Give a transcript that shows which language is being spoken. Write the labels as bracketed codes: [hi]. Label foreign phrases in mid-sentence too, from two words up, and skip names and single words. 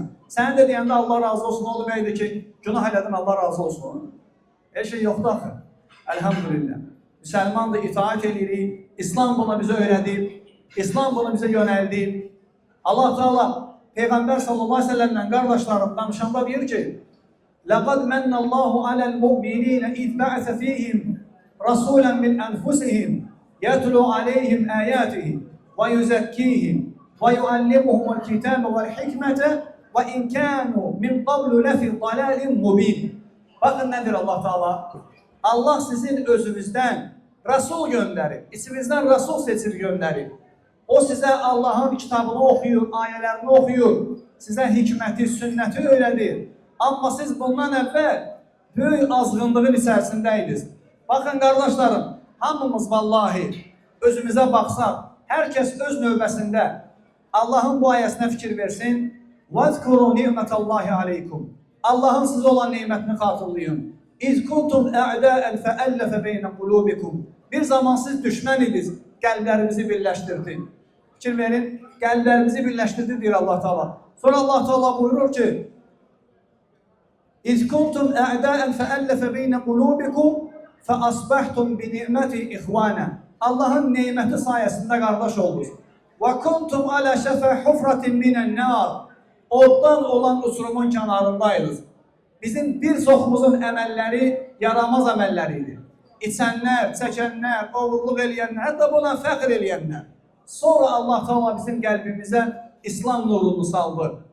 [az] Sən də deyəndə Allah razı olsun, o deməkdir ki, günah elədin, Allah razı olsun. Her şey yoxdur axı. Əlhamdülillah. Müsəlmandır, itaat edirik. İslam buna bizə öyrədib. İslam bunu bizə yönəldib. Allah Teala Peyğəmbər [ar] صلى الله عليه وسلم [az] qardaşlarım danışanda deyir ki, [ar] لَقَدْ مَنَّ اللّٰهُ عَلَى الْمُؤْمِنِينَ اِذْ بَعْثَ ف۪يهِمْ رَسُولًا مِنْ أَنْفُسِهِمْ يَتْلُوا عَلَيْهِمْ آيَاتِهِ وَيُزَكِّيهِمْ وَيُعَلِّمُهُمُ الْكِتَابَ وَالْحِكْمَةَ وَاِنْ كَانُوا مِنْ قَبْلُ لَفِي ضَلَالٍ مُبِينٍ. [az] Bakın nedir Allah Teala? Allah sizin özünüzdən Rasul gönderib, içinizdən Rasul seçib gönderib. O sizə Allah'ın kitabını oxuyur, ayələrini oxuyur, sizə hikməti, sünnəti öyrədir. Amma siz bundan əvvəl böyük azğınlığın içərisindəydiniz. Baxın qardaşlarım, hamımız vallahi özümüzə baxsaq, hər kəs öz növbəsində Allah'ın bu ayəsinə fikir versin. [ar] وَاذْكُرُوا نِعْمَةَ اللّٰهِ عَلَيْكُمْ [az] Allah'ın sizə olan neymətini xatırlayın. [ar] اِذْ كُنْتُمْ اَعْدَاءً فَأَلَّفَ بَيْنَ قُلُوبِكُمْ [az] Bir zaman siz düşmən idiniz, qəlblərimizi birləşdirdi. Fikir verin, qəlblərimizi birləşdirdi deyir Allah Teala. Sonra Allah Teala buyurur ki, [ar] اِذْ كُنْتُمْ اَعْدَاءً فَأَلَّفَ بَيْنَ قُلُوبِكُمْ فَأَصْبَحْتُمْ بِنِعْمَةِ اِخْوَانًا [az] Allah'ın neyməti sayəsində qardaş oldunuz. [ar] وَكُنْتُمْ عَلَى شَفَى حُفْرَةٍ مِنَ النَّارِ [az] Oddan olan uçurumun kənarındaydınız. Bizim bir çoxumuzun əməlləri yaramaz əməlləri idi. İçənlər, çəkənlər, oğurluq eləyənlər, hətta buna fəxr eləyənlər. Sonra Allah Teala bizim qəlbimizə İslam nurunu saldı.